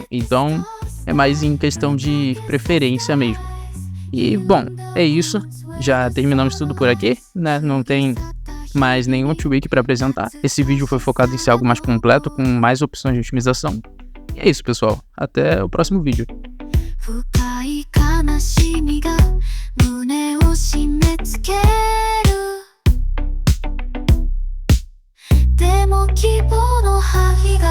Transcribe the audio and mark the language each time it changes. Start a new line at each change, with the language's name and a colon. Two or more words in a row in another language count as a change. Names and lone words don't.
Portuguese: Então é mais em questão de preferência mesmo. E bom, é isso. Já terminamos tudo por aqui, né? Não tem mais nenhum tweak para apresentar. Esse vídeo foi focado em ser algo mais completo, com mais opções de otimização. E é isso, pessoal. Até o próximo vídeo.
Japanese: 深い悲しみが胸を締め付けるでも希望の灰